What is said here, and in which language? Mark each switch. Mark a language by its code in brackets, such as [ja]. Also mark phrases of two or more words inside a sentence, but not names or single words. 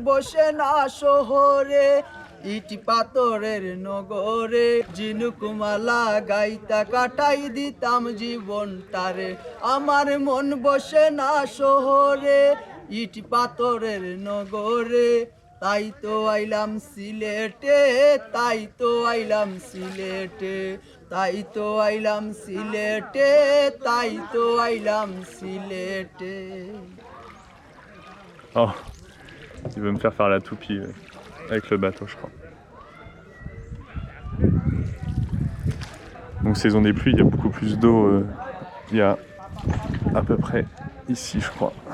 [bn] বসে না শহরে, ইট পাথরের নগরে ঝিনুকমালা গাইতা কাটাই দিতাম জীবনটারে আমার মন বসে না শহরে ইট পাথরের নগরে তাই তো আইলাম সিলেটে তাই তো আইলাম সিলেটে তাই তো আইলাম সিলেটে তাই তো আইলাম সিলেটে [fr] Oh, il veut me faire faire la toupie avec le bateau, je crois. Donc saison des pluies, il y a beaucoup plus d'eau. Il y a à peu près ici, je crois.